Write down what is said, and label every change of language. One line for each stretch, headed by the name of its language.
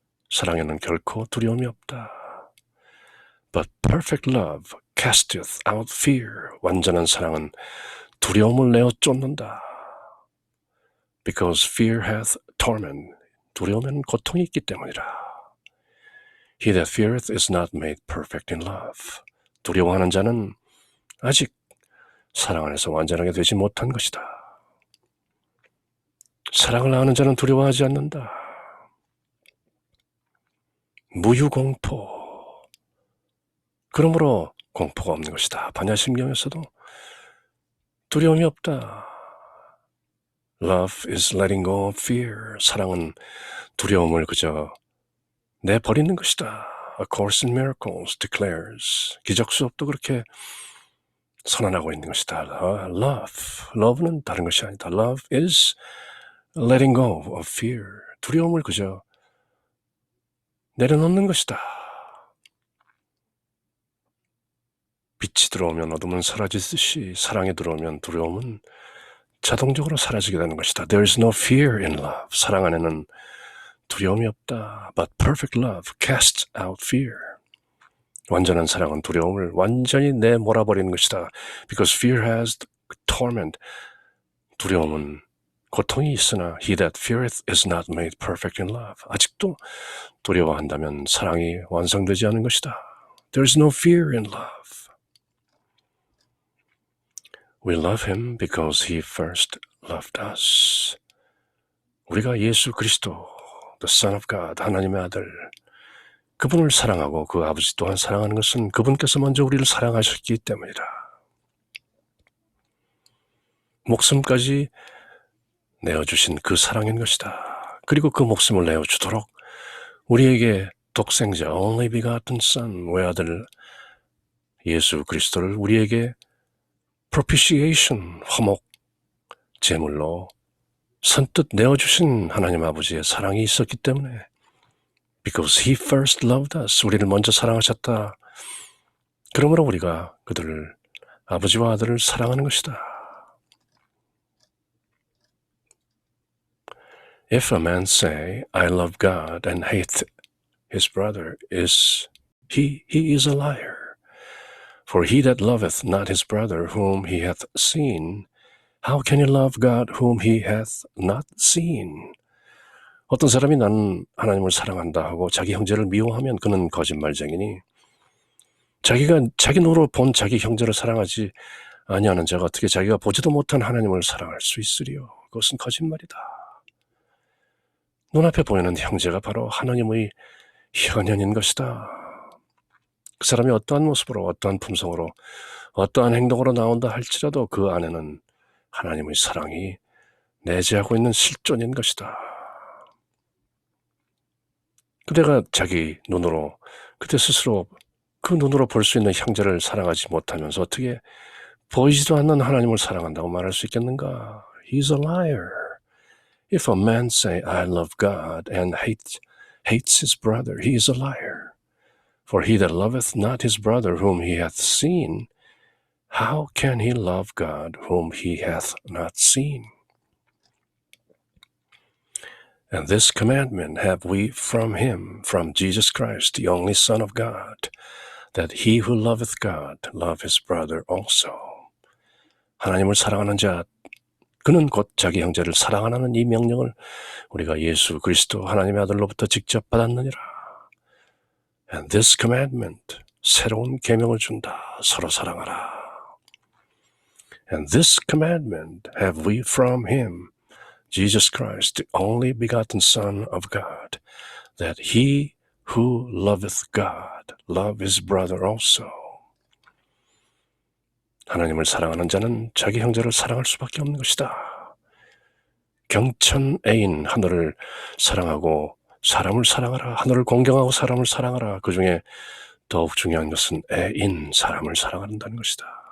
Korean: 사랑에는 결코 두려움이 없다.
English: But perfect love casteth out fear.
Korean: 완전한 사랑은 두려움을 내어 쫓는다.
English: Because fear hath torment.
Korean: 두려움에는 고통이 있기 때문이라.
English: He that feareth is not made perfect in love.
Korean: 두려워하는 자는 아직 사랑 안에서 완전하게 되지 못한 것이다. 사랑을 아는 자는 두려워하지 않는다. 무유공포. 그러므로 공포가 없는 것이다. 반야심경에서도 두려움이 없다.
English: Love is letting go of fear.
Korean: 사랑은 두려움을 그저 내버리는 것이다.
English: A Course in Miracles declares.
Korean: 기적 수업도 그렇게 선언하고 있는 것이다. Love는 다른 것이 아니다.
English: Love is letting go of fear.
Korean: 두려움을 그저 내려놓는 것이다. 빛이 들어오면 어둠은 사라지듯이 사랑이 들어오면 두려움은 자동적으로 사라지게 되는 것이다.
English: There is no fear in love.
Korean: 사랑 안에는 두려움이 없다.
English: But perfect love casts out fear.
Korean: 완전한 사랑은 두려움을 완전히 내몰아버리는 것이다.
English: Because fear has torment.
Korean: 두려움은 고통이 있으나
English: he that feareth is not made perfect in love.
Korean: 아직도 두려워한다면 사랑이 완성되지 않은 것이다.
English: There is no fear in love. We love him because he first loved us.
Korean: 우리가 예수 그리스도,
English: the Son of God,
Korean: 하나님의 아들, 그분을 사랑하고 그 아버지 또한 사랑하는 것은 그분께서 먼저 우리를 사랑하셨기 때문이다. 목숨까지 내어주신 그 사랑인 것이다. 그리고 그 목숨을 내어주도록 우리에게 독생자,
English: only begotten Son,
Korean: 외아들 예수 그리스도를 우리에게 propitiation, 화목, 제물로 선뜻 내어주신 하나님 아버지의 사랑이 있었기 때문에
English: because he first loved us,
Korean: 우리를 먼저 사랑하셨다. 그러므로 우리가 그들을, 아버지와 아들을 사랑하는 것이다.
English: If a man say, I love God and hate his brother, he is a liar. For he that loveth not his brother whom he hath seen, how can he love God whom he hath not seen?
Korean: 어떤 사람이 나는 하나님을 사랑한다 하고 자기 형제를 미워하면 그는 거짓말쟁이니 자기가 자기 눈으로 본 자기 형제를 사랑하지 아니하는 자가 어떻게 자기가 보지도 못한 하나님을 사랑할 수 있으리요? 그것은 거짓말이다. 눈앞에 보이는 형제가 바로 하나님의 현현인 것이다. 그 사람이 어떠한 모습으로 어떠한 품성으로 어떠한 행동으로 나온다 할지라도 그 안에는 하나님의 사랑이 내재하고 있는 실존인 것이다. 그대가 자기 눈으로 그대 스스로 그 눈으로 볼 수 있는 형제를 사랑하지 못하면서 어떻게 보이지도 않는 하나님을 사랑한다고 말할 수 있겠는가?
English: He's a liar. If a man say, I love God and hates his brother, he is a liar. For he that loveth not his brother whom he hath seen, how can he love God whom he hath not seen? And this commandment have we from him, from Jesus Christ, the only Son of God, that he who loveth God love his brother also.
Korean: 하나님을 사랑하는 자, 그는 곧 자기 형제를 사랑하는 이 명령을 우리가 예수 그리스도 하나님의 아들로부터 직접 받았느니라.
English: And this commandment,
Korean: 새로운 계명을 준다. 서로 사랑하라.
English: And this commandment have we from him, Jesus Christ, the only begotten Son of God, that he who loveth God love his brother also.
Korean: 하나님을 사랑하는 자는 자기 형제를 사랑할 수밖에 없는 것이다. 경천애인 하늘을 사랑하고 사람을 사랑하라. 하늘을 공경하고 사람을 사랑하라. 그 중에 더욱 중요한 것은 애인, 사람을 사랑한다는 것이다.